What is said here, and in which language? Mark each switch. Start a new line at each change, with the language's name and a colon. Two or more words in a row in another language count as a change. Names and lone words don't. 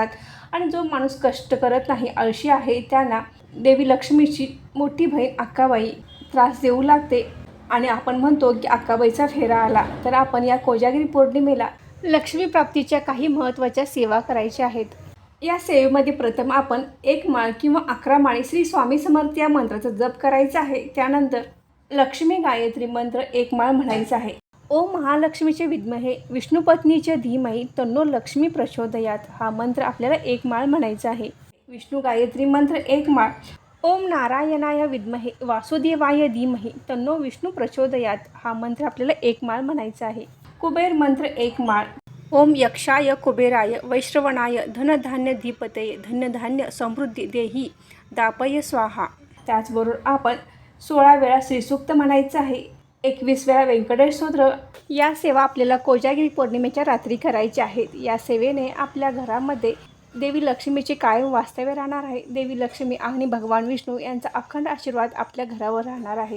Marathi: आणि जो माणूस कष्ट करत नाही, आळशी आहे, त्यांना देवी लक्ष्मीची मोठी बहीण अक्काबाई त्रास देऊ लागते आणि आपण म्हणतो की अक्काबाईचा फेरा आला. तर आपण या कोजागिरी पौर्णिमेला लक्ष्मी प्राप्तीच्या काही महत्त्वाच्या सेवा करायच्या आहेत. या सेवेमध्ये प्रथम आपण 1 माळ किंवा 11 माळी श्री स्वामी समर्थ या मंत्राचा जप करायचा आहे. त्यानंतर लक्ष्मी गायत्री मंत्र 1 माळ म्हणायचा आहे.
Sanskrit: ओम महालक्ष्मीचे विद्महे विष्णुपत्नीचे धीमहि तन्नो लक्ष्मी प्रचोदयात
Marathi: हा मंत्र आपल्याला 1 माळ म्हणायचा आहे. विष्णू गायत्री मंत्र 1 माळ.
Sanskrit: ओम नारायणाय विद्महे वासुदेवाय धीमहि तन्नो विष्णू प्रचोदयात
Marathi: हा मंत्र आपल्याला 1 माळ म्हणायचा आहे. कुबेर मंत्र 1 माळ.
Sanskrit: ओम यक्षाय कुबेराय वैश्रवणाय धनधान्य धीपतये धन्यधान्य समृद्धी देही दापय स्वाहा.
Marathi: त्याचबरोबर आपण 16 वेळा श्रीसूक्त म्हणायचं आहे. 21 वेळा व्यंकटेश स्तोत्र. या सेवा आपल्याला कोजागिरी पौर्णिमेच्या रात्री करायच्या आहेत. या सेवेने आपल्या घरामध्ये देवी लक्ष्मीचे कायम वास्तव्य राहणार आहे. देवी लक्ष्मी आणि भगवान विष्णू यांचा अखंड आशीर्वाद आपल्या घरावर राहणार आहे.